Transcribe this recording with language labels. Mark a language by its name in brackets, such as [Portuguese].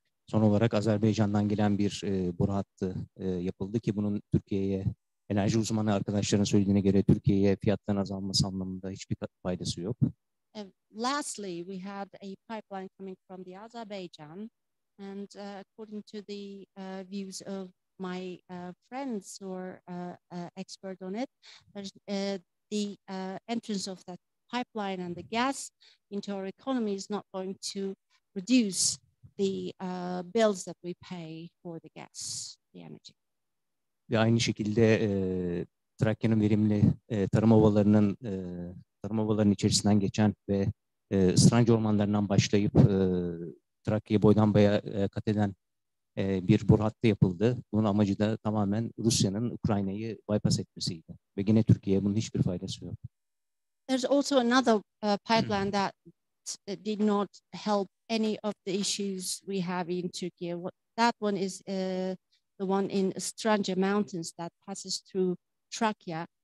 [Turkish] Son olarak Azerbaycan'dan gelen bir boru hattı yapıldı ki bunun Türkiye'ye enerji uzmanı arkadaşların söylediğine göre Türkiye'ye fiyatların azalması anlamında hiçbir faydası yok. [English] Lastly, we had a pipeline coming from the Azerbaijan, and according to the views of my friends who are expert on it, there's, the entrance of that pipeline and the gas into our economy is not going to reduce the bills that we pay for the gas, the energy. [Turkish] Ve aynı şekilde Trakya'nın verimli tarım ovalarının içerisinden geçen ve ısıranç ormanlarından başlayıp Trakya'yı boydan boya kat eden bir boru hattı yapıldı. Bunun amacı da tamamen Rusya'nın Ukrayna'yı bypass etmesiydi. Ve yine Türkiye'ye bunun hiçbir faydası yok. [English] There's also another pipeline that did not help any of the issues we have in Turkey. That one is the one in Strange Mountains that passes through Trakya.